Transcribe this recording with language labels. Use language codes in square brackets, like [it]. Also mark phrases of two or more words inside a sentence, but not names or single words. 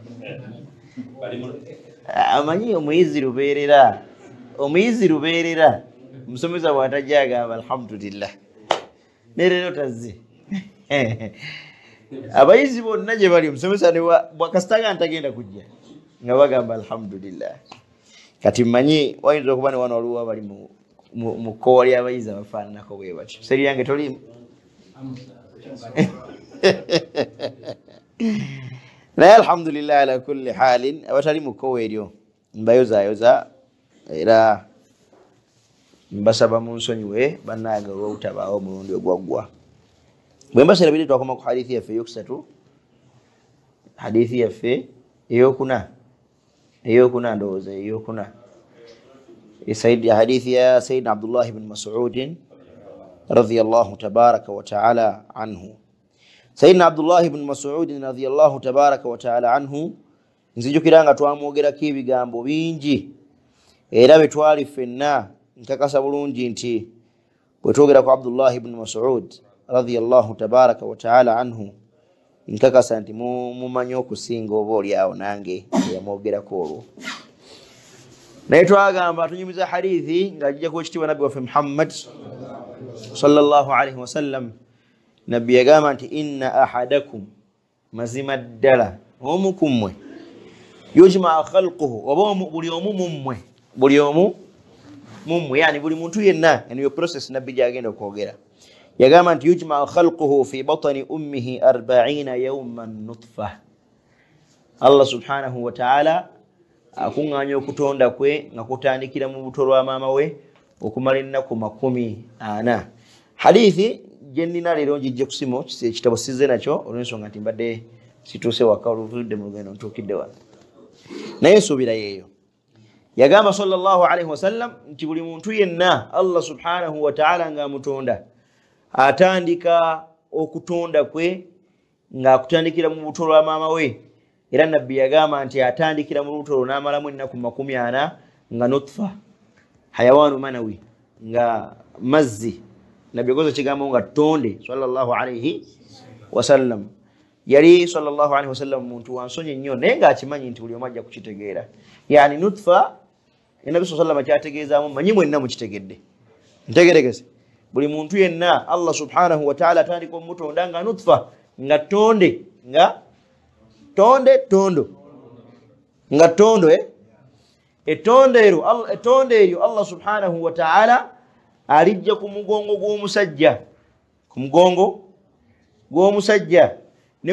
[lg] amanyi omuyizi lubeerera omusomesa bw'atajja agamba alhamdulillah nereero tazze abayizi bonna gye bali omusomesa bwakasitaga ntagenda kujja nga bagamba alhamdulillah kati mmanyi wayinza okuba ne wano waliwo abali mu kkowa ly'abayizi abafaananako bwe batyo seri yange tolimu naye [ar] الحمد لله على كل حال [lg] abatali mu kkowa eryo mbayozaayoza era mbasaba mu nsonyiwe bannange olw'obutabaawo omulundi ogwaggwa bwe mbaseerabidde twakoma ku hadithi yaffe eyokusatu hadithi yaffe eyokuna ndowooza eyokuna [ar] حديث يا سيدنا عبد الله بن مسعود رضي الله تبارك وتعالى عنه سيدنا عبد الله [lg] بن مسعود رضي الله تبارك وتعالى عنه nzijukiranga twamwogerako ebigambo bingi era betwali ffenna nkakasa bulungi nti bwe twogera ku Abdullah ibn Mas'ud [ar] رضي الله تبارك وتعالى عنه [lg] nkakasa nti mumanyi okusinga oba oliawo nange yamwogerako olwo naye twagamba tunyumiza hadithi nga ajjako ekitiibwa nabbi waffe Muhammad [ar] صلى الله عليه وسلم [lg] nabbi yagamba nti [ar] إن أحدكم [lg] mazima ddala omu ku mmwe [ar] يجمع خلقه [lg] oba buli omu mummwe buli omu mummwe yani buli muntu yenna eniyo process nabbi gyagenda okwogera yagamba nti [ar] يجمع خلقه في بطن أمه 40 يوما نطفة [lg] Allah [ar] سبحانه وتعالى [lg] akuŋŋaanya okutonda kwe nga kutandikira mu buto lwa maama we okumala ennaku 40 hadithi gye nnina leero njijje ku simu ekitabo sizze nakyo olw'ensonga nti mbadde situuse waka oluvudde mu lugendo ntuukidde wano naye suubira yeeyo yagamba [ar] صلى الله عليه وسلم [lg] nti buli muntu yenna Allah [ar] سبحانه وتعالى [lg] ng'amutonda atandika okutonda kwe ng'akutandikira mu buto lwa maama we era nabbi yagamba nti atandikira mu buto n'amalamu ennaku 40 nga nutfa [ar] حيوان منوي [lg] nga mazzi nabbi yakoze ekigambo nga tonde [ar] صلى الله عليه وسلم [lg] yali [ar] صلى الله عليه وسلم [lg] muntu wansonyi nnyo naye ng'akimanyi nti buli omu ajja kukitegeera yani nutfa ennabi [ar] صلى الله عليه وسلم [lg] kyategeezaamu manyi mwenna mukitegedde ntegeregese buli muntu yenna Allah [ar] سبحانه وتعالى [lg] atandika omutonda nga nutfa nga tonde nga tondo nga tondo etonde eryo Allah [ar] سبحانه وتعالى [lg] alijja ku mugongo gw'omusajja ne